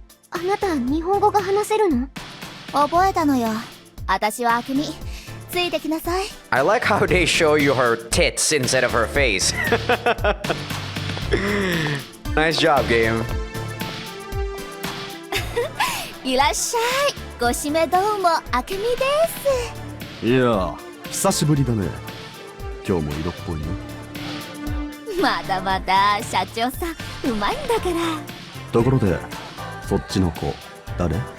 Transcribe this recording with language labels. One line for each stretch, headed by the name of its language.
Japanese: あなた日本語が話せるの？覚えたのよ。私はアクミ。ついてきなさい。
English: I like how they show you her tits instead of her face. Nice job, game.
Japanese: いらっしゃい。ご指名どうも、あけみです。いや久しぶりだね。今日も色っぽいね。まだまだ社長さんうまいんだから。ところでそっちの子誰？